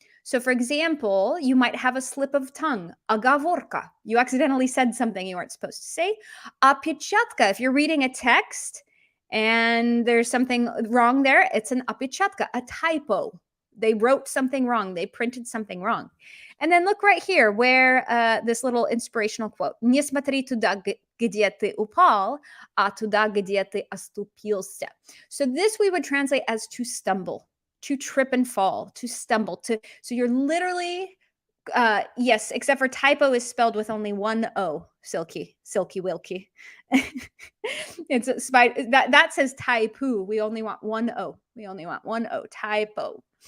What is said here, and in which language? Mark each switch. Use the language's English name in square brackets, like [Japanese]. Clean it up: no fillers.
[English] So, for example, you might have a slip of tongue, оговорка. You accidentally said something you weren't supposed to say. Опечатка, if you're reading a text and there's something wrong there, it's an опечатка, a typo. They wrote something wrong. They printed something wrong. And then look right here where this little inspirational quote. [Russian] Не смотри туда, где ты упал, а туда, где ты оступился. [English] So this we would translate as to stumble, to trip and fall, to stumble. So you're literally, yes, except for typo is spelled with only one O, silky wilky. It's that says typo. We only want one O. Typo.